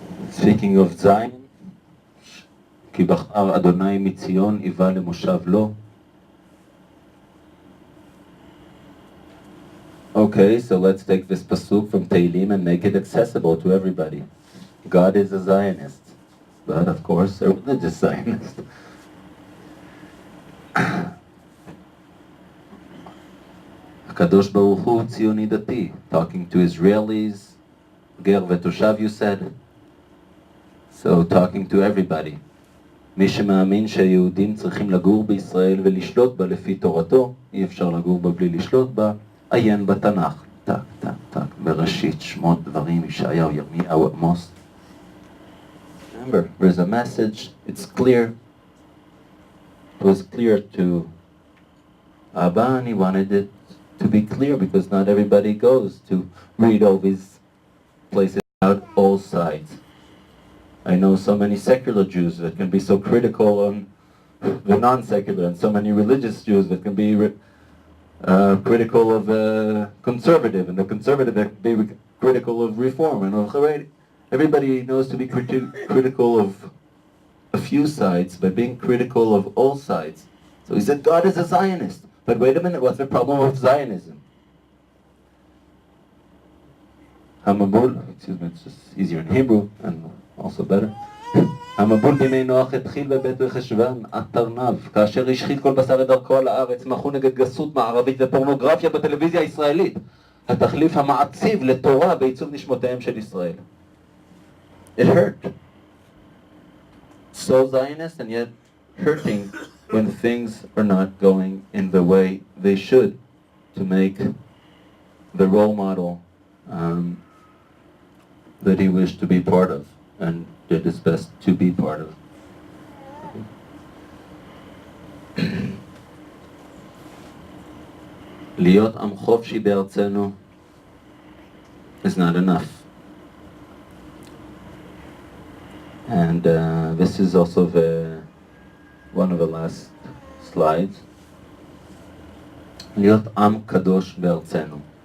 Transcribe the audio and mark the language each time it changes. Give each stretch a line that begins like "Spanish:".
English: Speaking of Zion,
Hebrew: כי בחר אדוני מציון איבה למושב לו.
English: Okay, so let's take this pasuk from Tehillim and make it accessible to everybody. God is a Zionist, but of course a religious Zionist.
Hebrew: הקדוש ברוך הוא ציוני דתי,
English: talking to Israelis,
Hebrew: גר ותושב
English: you said, so talking to everybody.
Hebrew: מי שמאמין שהיהודים צריכים לגור בישראל ולשלוט בה לפי תורתו, אי אפשר לגור בה בלי לשלוט בה, עיין בתנ"ך, טק, טק, טק, בראשית, שמות, דברים, ישעיהו, ירמיהו, עמוס.
English: Remember, there's a message, it's clear. It was clear to Abba, and he wanted it to be clear because not everybody goes to read all these places out all sides. I know so many secular Jews that can be so critical on the non-secular, and so many religious Jews that can be critical of conservative, and the conservative that can be critical of reform. And everybody knows to be critical of a few sides, but being critical of all sides. So he said, God is a Zionist. But wait a minute, what's the problem of Zionism? Hamabul, excuse me, it's just easier in Hebrew and also better.
Hebrew: המבול בימי נוח התחיל בבית וחשוון, התרנב, כאשר השחית כל בשר את דרכו על הארץ, מחו נגד גסות מערבית ופורנוגרפיה בטלוויזיה הישראלית, התחליף המעציב לתורה בעיצוב נשמותיהם של ישראל.
English: It hurt. So Zionist and yet hurting when things are not going in the way they should to make the role model that he wished to be part of and did his best to be part of.
Hebrew: להיות עם חופשי בארצנו
English: is not enough. And this is also one of the last slides.
Hebrew: להיות עם קדוש בארצנו.